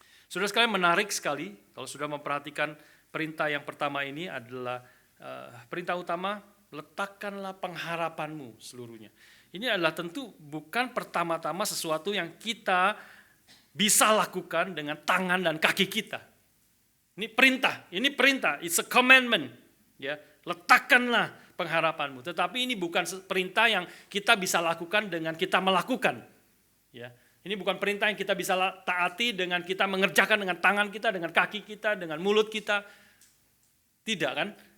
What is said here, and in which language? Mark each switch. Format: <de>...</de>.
<id>Saudara sekalian, menarik sekali kalau sudah memperhatikan perintah yang pertama ini adalah perintah utama, letakkanlah pengharapanmu seluruhnya. Ini adalah tentu bukan pertama-tama sesuatu yang kita bisa lakukan dengan tangan dan kaki kita. Ini perintah,</id> <en>it's a commandment.</en> <id>Ya, letakkanlah pengharapanmu. Tetapi ini bukan perintah yang kita bisa lakukan dengan kita melakukan. Ya, ini bukan perintah yang kita bisa taati dengan kita mengerjakan dengan tangan kita, dengan kaki kita, dengan mulut kita. Tidak kan?</id>